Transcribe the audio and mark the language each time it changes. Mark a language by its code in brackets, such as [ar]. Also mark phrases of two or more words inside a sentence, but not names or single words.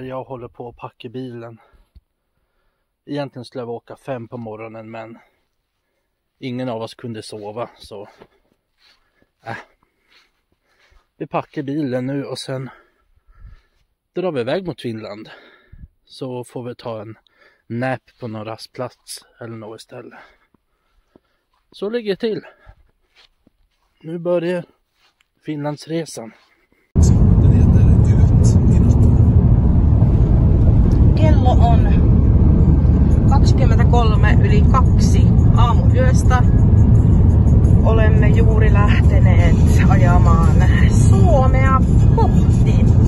[sv] Jag håller på att packa bilen. Egentligen skulle jag åka 5 på morgonen, men ingen av oss kunde sova, så vi packar bilen nu och sen drar vi iväg mot Finland. Så får vi ta en nap på någon rastplats eller något istället. Så ligger det till. Nu börjar Finlandsresan. [fi] Kello on 23:02 aamuyöstä. Olemme juuri lähteneet ajamaan Suomea kohti.